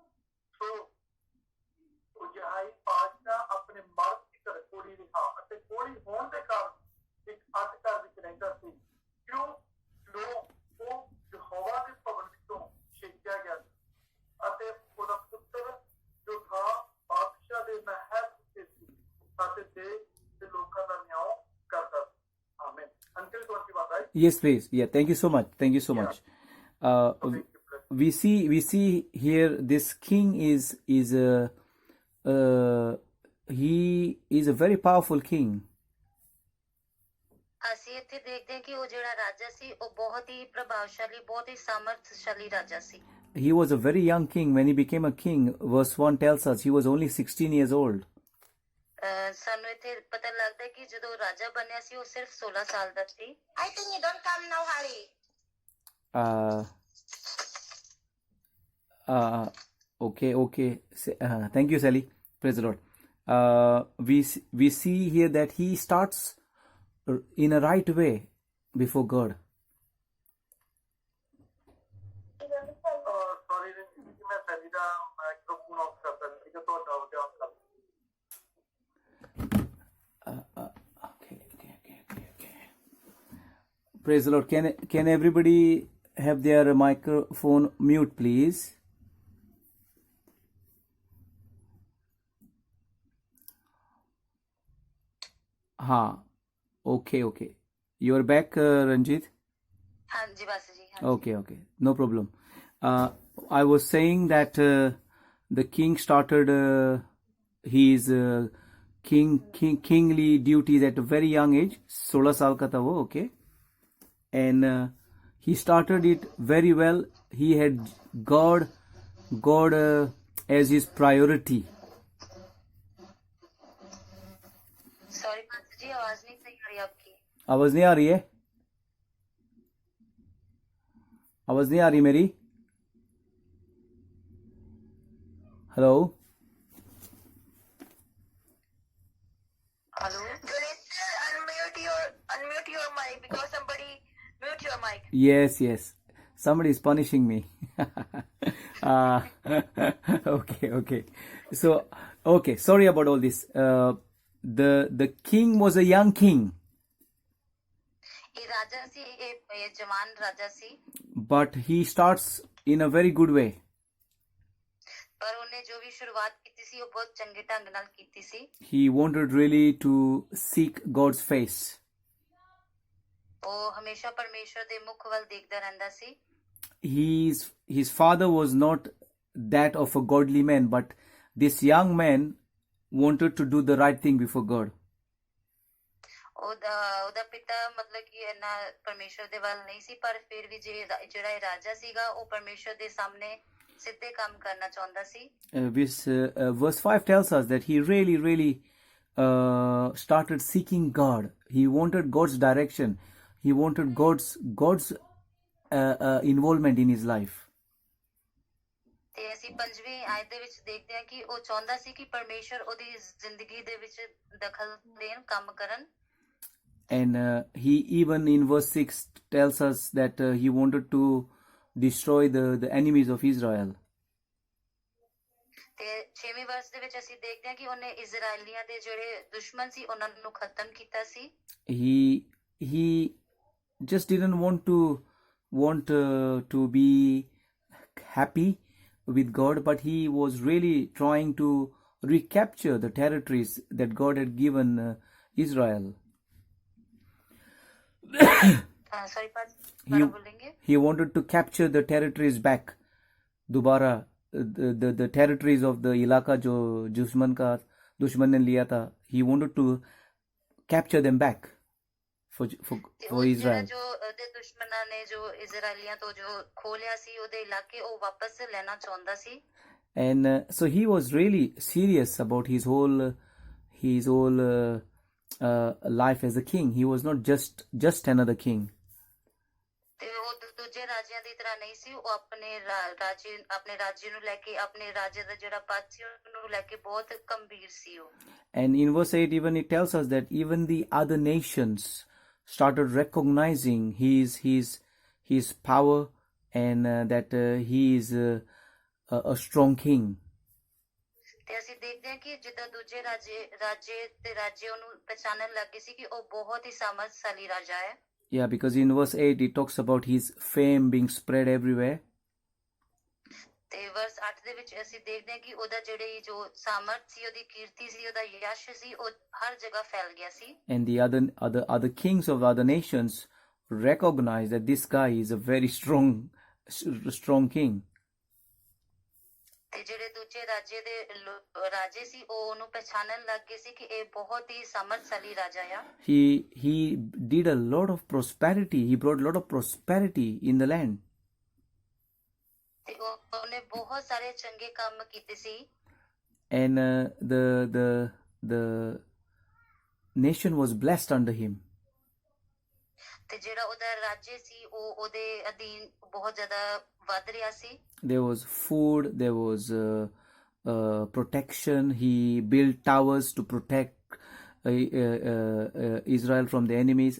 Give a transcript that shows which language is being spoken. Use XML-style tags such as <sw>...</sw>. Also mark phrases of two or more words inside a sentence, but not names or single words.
<pa>ਸੋ ਉਜਾਹੀ ਪਾਤਸ਼ਾਹ ਆਪਣੇ ਮਰਦ ਦੀ ਘਰ ਕੋੜੀ ਰਿਹਾ, ਅਤੇ ਕੋੜੀ ਹੋਣ ਦੇ ਕਾਰਨ ਇੱਕ ਅੱਡ ਘਰ ਵਿੱਚ ਰਹਿੰਦਾ ਸੀ, ਕਿਉਂ ਜੋ ਉਹ ਯਹੋਵਾ ਦੇ ਭਵਨ ਵਿੱਚੋਂ ਛੇਕਿਆ ਗਿਆ ਸੀ, ਅਤੇ ਉਹਦਾ ਪੁੱਤਰ ਜੋ ਥਾ ਪਾਤਸ਼ਾਹ ਦੇ ਮਹਿਲ ਉੱਤੇ ਸੀ, ਅਤੇ ਦੇਸ਼ ਦੇ ਲੋਕਾਂ ਦਾ ਨਿਆਂ ਕਰਦਾ ਸੀ।</pa> <en>Amen. Until 21, right? Yes, please. Yeah, thank you so much. Thank you so much. We see here this king is he is a very powerful king.</en> <pa>ਅਸੀਂ ਇੱਥੇ ਦੇਖਦੇ ਹਾਂ ਕਿ ਉਹ ਜਿਹੜਾ ਰਾਜਾ ਸੀ ਉਹ ਬਹੁਤ ਹੀ ਪ੍ਰਭਾਵਸ਼ਾਲੀ, ਬਹੁਤ ਹੀ ਸਾਮਰਥਸ਼ਾਲੀ ਰਾਜਾ ਸੀ।</pa> <en>He was a very young king when he became a king. Verse 1 tells us he was only 16 years old.</en> <pa>ਸਾਨੂੰ ਇੱਥੇ ਪਤਾ ਲੱਗਦਾ ਹੈ ਕਿ ਜਦੋਂ ਰਾਜਾ ਬਣਿਆ ਸੀ ਉਹ ਸਿਰਫ 16 ਸਾਲ ਦਾ ਸੀ।</pa> <en>I think you don't come now, Harry. Okay. Thank you, Sally. Praise the Lord. We see here that he starts in a right way before God. Sorry,</en> <pa>ਮੈਂ ਸੈਲੀ ਦਾ ਮਾਈਕ੍ਰੋਫੋਨ ਆਫ ਕਰਦਾ ਸੀ ਕਿ ਤੁਹਾਡਾ ਹੋ ਗਿਆ ਹੁੰਦਾ।</pa> <en>Okay. Praise the Lord. Can everybody have their microphone mute, please? हाँ, okay, okay. You're back, Ranjit?</en> <hi>हाँ जी बास जी, हाँ जी।</hi> <en>Okay, okay. No problem. I was saying that the king started his kingly duties at a very young age.</en> <hi>16 साल का था वो,</hi> <en>okay? And he started it very well. He had God as his priority.</en> <hi>सॉरी बास जी, आवाज नहीं सही आ रही आपकी। आवाज नहीं आ रही है? आवाज नहीं आ रही मेरी? हेलो? हेलो।</hi> <en>Ganesh, unmute your mic because somebody mute your mic. Yes. Somebody is punishing me. uh, okay. So, okay. Sorry about all this. The king was a young king,</en> <pa>ਇਹ ਰਾਜਾ ਸੀ, ਇਹ ਜਵਾਨ ਰਾਜਾ ਸੀ,</pa> <en>but he starts in a very good way.</en> <hi>पर उन्हें जो भी शुरुआत की सी वो बहुत</hi> <pa>ਚੰਗੇ ਢੰਗ ਨਾਲ ਕੀਤੀ ਸੀ।</pa> <en>He wanted really to seek God's face.</en> <pa>ਉਹ ਹਮੇਸ਼ਾ ਪਰਮੇਸ਼ਰ ਦੇ ਮੁਖ ਵੱਲ ਦੇਖਦਾ ਰਹਿੰਦਾ ਸੀ।</pa> <en>His father was not that of a godly man, but this young man wanted to do the right thing before God.</en> <pa>ਉਹਦਾ ਪਿਤਾ ਮਤਲਬ ਕਿ ਇਹਨਾਂ ਪਰਮੇਸ਼ਰ ਦੇ ਵੱਲ ਨਹੀਂ ਸੀ, ਪਰ ਫਿਰ ਵੀ ਜਿਹੜਾ ਇਹ ਰਾਜਾ ਸੀਗਾ ਉਹ ਪਰਮੇਸ਼ਰ ਦੇ ਸਾਹਮਣੇ ਸਿੱਧੇ ਕੰਮ ਕਰਨਾ ਚਾਹੁੰਦਾ ਸੀ।</pa> <en>Verse 5 tells us that he really started seeking God. He wanted God's direction. He wanted God's involvement in his life.</en> <pa>ਤੇ ਅਸੀਂ 5ਵੀਂ ਆਇਤ ਦੇ ਵਿੱਚ ਦੇਖਦੇ ਹਾਂ ਕਿ ਉਹ ਚਾਹੁੰਦਾ ਸੀ ਕਿ ਪਰਮੇਸ਼ਰ ਉਹਦੀ ਜ਼ਿੰਦਗੀ ਦੇ ਵਿੱਚ ਦਖਲ ਦੇਣ, ਕੰਮ ਕਰਨ।</pa> <en>And he even in verse 6 tells us that he wanted to destroy the enemies of Israel.</en> <pa>ਤੇ 6ਵੀਂ ਵਰਸ ਦੇ ਵਿੱਚ ਅਸੀਂ ਦੇਖਦੇ ਹਾਂ ਕਿ ਉਹਨੇ ਇਜ਼ਰਾਈਲੀਆਂ ਦੇ ਜਿਹੜੇ ਦੁਸ਼ਮਣ ਸੀ ਉਹਨਾਂ ਨੂੰ ਖਤਮ ਕੀਤਾ ਸੀ।</pa> <en>He just didn't want to be happy with God, but he was really trying to recapture the territories that God had given Israel.</en> <hi>सॉरी बोलेंगे।</hi> <en>He wanted to capture the territories back.</en> <hi>दोबारा</hi> <en>the territories of the</en> <hi>इलाका जो दुश्मन ने लिया था,</hi> <en>he wanted to capture them back for Israel.</en> <pa>जो ਉਹਦੇ ਦੁਸ਼ਮਣਾਂ ਨੇ ਜੋ ਇਜ਼ਰਾਈਲੀਆਂ ਤੋਂ ਜੋ ਖੋਲਿਆ ਸੀ ਉਹਦੇ ਇਲਾਕੇ ਉਹ ਵਾਪਸ ਲੈਣਾ ਚਾਹੁੰਦਾ ਸੀ।</pa> <en>And so he was really serious about his whole life as a king. He was not just another king.</en> <pa>ਤੇ ਉਹ ਦੂਜੇ ਰਾਜਿਆਂ ਦੀ ਤਰ੍ਹਾਂ ਨਹੀਂ ਸੀ, ਉਹ ਆਪਣੇ ਰਾਜੇ ਨੂੰ ਲੈ ਕੇ, ਆਪਣੇ ਰਾਜੇ ਦਾ ਜਿਹੜਾ ਪਦ ਸੀ ਉਹਨੂੰ ਲੈ ਕੇ ਬਹੁਤ ਗੰਭੀਰ ਸੀ ਉਹ।</pa> <en>And in verse 8 even it tells us that even the other nations started recognizing his power and that he is a strong king.</en> <pa>ਤੇ ਅਸੀਂ ਦੇਖਦੇ ਹਾਂ ਕਿ ਜਿੱਦਾਂ ਦੂਜੇ ਰਾਜੇ ਉਹਨੂੰ ਪਛਾਣਨ ਲੱਗ ਗਏ ਸੀ ਕਿ ਉਹ ਬਹੁਤ ਹੀ ਸਾਮਰਥਸ਼ਾਲੀ ਰਾਜਾ ਹੈ।</pa> <en>Yeah, because in verse 8 it talks about his fame being spread everywhere.</en> <pa>ਤੇ ਵਰਸ 8 ਦੇ ਵਿੱਚ ਅਸੀਂ ਦੇਖਦੇ ਹਾਂ ਕਿ ਉਹਦਾ ਜਿਹੜੀ ਜੋ ਸਾਮਰਥ ਸੀ, ਉਹਦੀ ਕੀਰਤੀ ਸੀ, ਉਹਦਾ ਯਸ਼ ਸੀ, ਉਹ ਹਰ ਜਗ੍ਹਾ ਫੈਲ ਗਿਆ ਸੀ।</pa> <en>And the other kings of other nations recognize that this guy is a very strong king.</en> <pa>ਤੇ ਜਿਹੜੇ ਦੂਜੇ ਰਾਜੇ ਸੀ ਉਹ ਉਹਨੂੰ ਪਛਾਣਨ ਲੱਗ ਗਏ ਸੀ ਕਿ ਇਹ ਬਹੁਤ ਹੀ ਸਮਰਥਸ਼ਾਲੀ ਰਾਜਾ ਆ।</pa> <en>He did a lot of prosperity. He brought a lot of prosperity in the land.</en> <pa>ਤੇ ਉਹਨੇ ਬਹੁਤ ਸਾਰੇ ਚੰਗੇ ਕੰਮ ਕੀਤੇ ਸੀ।</pa> <en>And the nation was blessed under him.</en> <pa>ਤੇ ਜਿਹੜਾ ਉਹਦਾ ਰਾਜੇ ਸੀ ਉਹ ਉਹਦੇ ਅਧੀਨ ਬਹੁਤ ਜ਼ਿਆਦਾ ਵੱਧ ਰਿਹਾ ਸੀ।</pa> <en>There was food, there was protection. He built towers to protect Israel from the enemies.</en>